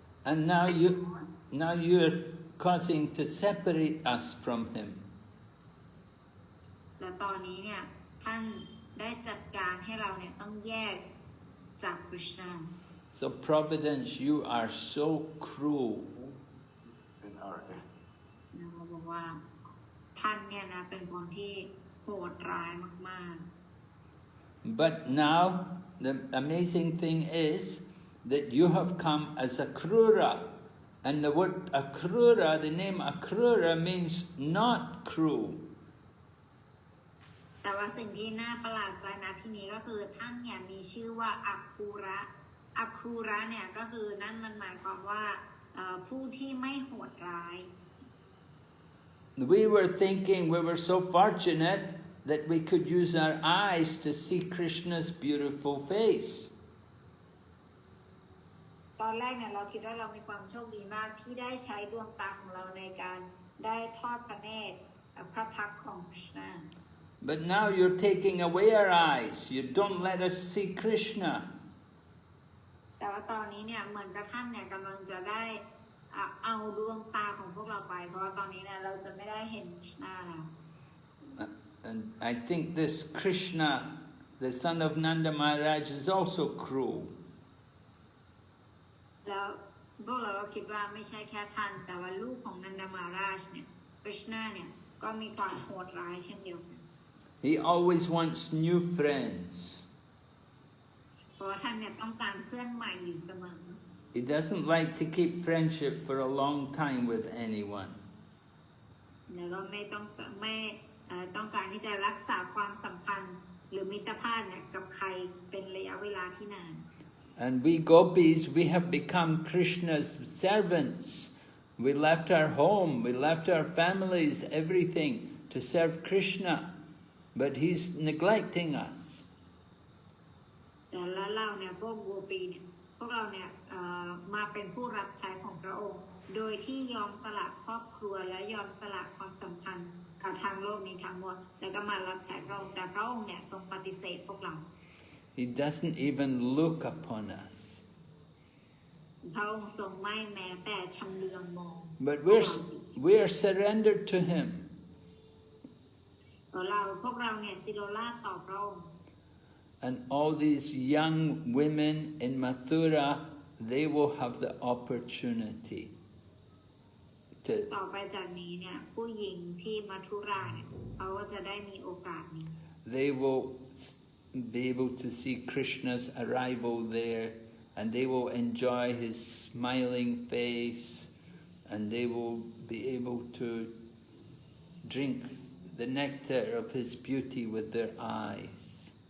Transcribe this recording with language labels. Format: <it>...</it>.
<en>And now you're causing to separate us from him.</en> <th>และตอนนี้เนี่ยท่านได้จัดการให้เราเนี่ยต้องแยกจากกฤษณา</th> <en>So Providence, you are so cruel.</en> <th>เขาบอกว่าท่านเนี่ยนะเป็นคนที่โหดร้ายมากๆ</th> <en>But now the amazing thing is that you have come as Akrūra, and the word Akrūra, the name Akrūra means not cruel.</en> <th>แต่ว่าสิ่งที่น่าประหลาดใจนะที่นี้ก็คือท่านเนี่ยมีชื่อว่าอัคคูระเนี่ยก็คือนั่นมันหมายความว่าผู้ที่ไม่โหดร้าย</th> <en>We were thinking we were so fortunate that we could use our eyes to see Krishna's beautiful face.</en> <th>ตอนแรกเนี่ยเราคิดว่าเรามีความโชคดีมากที่ได้ใช้ดวงตาของเราในการได้ทอดพระเนตรพระพักตร์ของ Krishna.</th> <en>But now you're taking away our eyes. You don't let us see Krishna.</en> <th>แต่ว่าตอนนี้เนี่ยเหมือนกับท่านเนี่ยกำลังจะได้เอาดวงตาของพวกเราไปเพราะว่าตอนนี้เนี่ยเราจะไม่ได้เห็นคริชนาแล้ว</th> <en>And I think this Krishna, the son of Nanda Maharaj, is also cruel.</en> <th>แล้วพวกเราก็คิดว่าไม่ใช่แค่ท่านแต่ว่าลูกของนันดามาราชเนี่ยคริชนาเนี่ยก็มีความโหดร้ายเช่นเดียวกัน</th> <en>He always wants new friends.</en> <th>เพราะว่าท่านเนี่ยต้องการเพื่อนใหม่อยู่เสมอ</th> <en>He doesn't like to keep friendship for a long time with anyone.</en> <th>แล้วก็ไม่ต้องการที่จะรักษาความสัมพันธ์หรือมิตรภาพเนี่ยกับใครเป็นระยะเวลาที่นาน</th> <en>And we gopis, we have become Krishna's servants. We left our home, we left our families, everything to serve Krishna. But he's neglecting us.</en> <th>แต่แล้วเราเนี่ยพวกโกปีเนี่ยพวกเราเนี่ยมาเป็นผู้รับใช้ของพระองค์โดยที่ยอมสละครอบครัวและยอมสละความสัมพันธ์กับทางโลกนี้ทั้งหมดแล้วก็มารับใช้พระองค์แต่พระองค์เนี่ยทรงปฏิเสธพวกเรา</th> <en>He doesn't even look upon us.</en> <th>พระองค์ทรงไม่แม้แต่ชำเลืองมอง</th> <en>But we are surrendered to him.</en> <th>พวกเราเนี่ยสิโรราชต่อพระองค์</th> <en>And all these young women in Mathura, they will have the opportunity to</en> <th>ต่อไปจากนี้เนี่ยผู้หญิงที่มัทุราเนี่ยเขาก็จะได้มีโอกาสนี้</th> <en>they will be able to see Krishna's arrival there, and they will enjoy his smiling face, and they will be able to drink the nectar of his beauty with their eyes.</en>